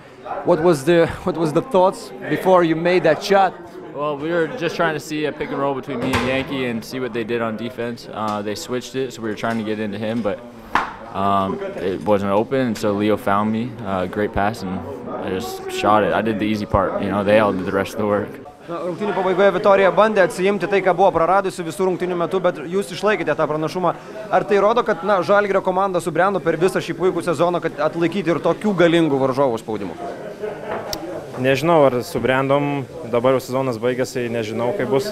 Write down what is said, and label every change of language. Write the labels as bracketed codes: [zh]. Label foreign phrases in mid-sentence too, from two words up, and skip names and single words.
[en] What was the thoughts before you made that shot? Well, we were just trying to see a pick and roll between me and Yankee and see what they did on defense. They switched it, so we were trying to get into him, but it wasn't open, and so Leo found me. Great pass, and I just shot it. I did the easy part. They all did the rest of the work. [lt] Rungtynių pabaigoje Vitorija bandė atsiimti tai, ką buvo praradusi visų rungtynių metu, bet jūs išlaikėte tą pranašumą. Ar tai rodo, kad Žalgirio komanda subrendo per visą šį puikų sezoną, kad atlaikyti ir tokių galingų varžovų spaudimų? Nežinau, ar subrendom, dabar jau sezonas baigėsi, nežinau, kaip bus.